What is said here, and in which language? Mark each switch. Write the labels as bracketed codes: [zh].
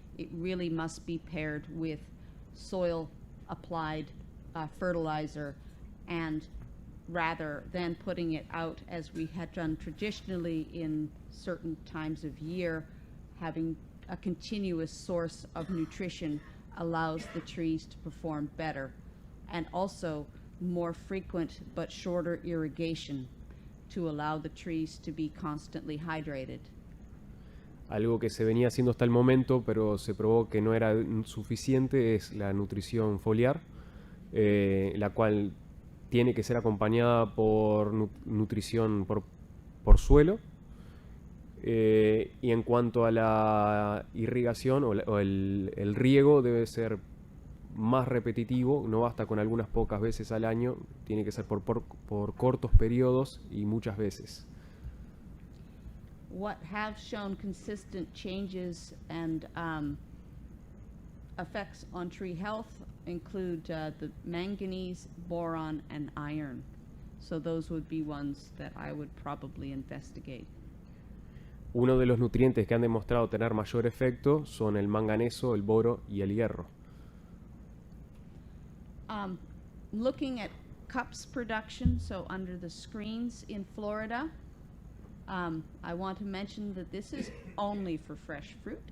[en] It really must be paired with soil applied fertilizer, and rather than putting it out as we had done traditionally in certain times of year, having a continuous source of nutrition allows the trees to perform better, and also more frequent but shorter irrigation to allow the trees to be constantly hydrated. [es] Algo que se venía haciendo hasta el momento, pero se probó que no era suficiente, es la nutrición foliar, la cual tiene que ser acompañada por nutrición por suelo. Y en cuanto a la irrigación o el riego debe ser más repetitivo, no basta con algunas pocas veces al año, tiene que ser por cortos periodos y muchas veces. [en] What have shown consistent changes and effects on tree health include the manganese, boron, and iron. So those would be ones that I would probably investigate. [es] Uno de los nutrientes que han demostrado tener mayor efecto son el manganeso, el boro y el hierro. [en] Looking at cups production, so under the screens in Florida, I want to mention that this is only for fresh fruit.